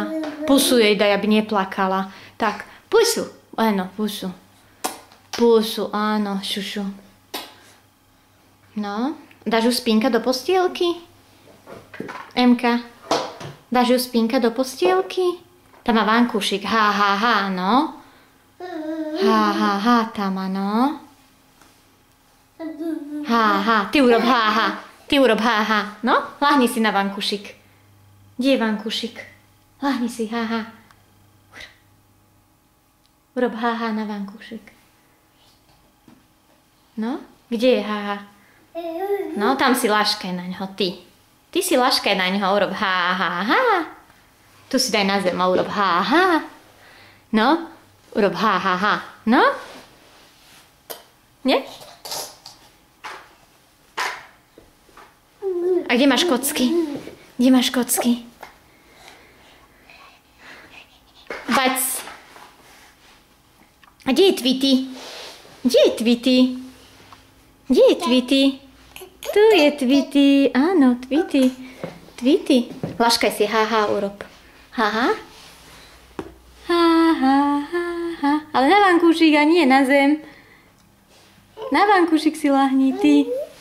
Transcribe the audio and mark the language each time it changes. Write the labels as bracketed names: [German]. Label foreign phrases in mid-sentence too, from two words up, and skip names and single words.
[Slovak] Pusu jej daj, aby neplakala. Tak, pusu. Áno, pusu. Pusu, áno, šušu. No, dáš ju spínka do postielky? Emka, dáš ju spínka do postielky? Tam má vankúšik, ha, ha, ha, no. Ha, ha, ha, tam má, no. Ha, ha, ty urob ha, ha. Ty urob ha, ha. No, lahni si na vankúšik. Kde je vankúšik? Lahni si, ha, ha. Urob ha, ha na vankúšik. No, kde je ha, ha? No, tam si laškaj na ňo, ty. Ty si laškaj na ňo, urob ha, ha, ha. Tu si daj na zem a urob ha, ha. No, urob ha, ha, ha. No? Nie? A kde máš kocky? Kde máš kocky? Bac. A kde je Tweety? Kde je Tweety? Kde je Tweety? Tu je Tweety. Áno, Tweety. Tweety. Laškaj si, ha, ha, urob. Ha, ha. Ha, ha, ha, ha. Ale na vankúšik a nie na zem. Na vankúšik si lahni, ty.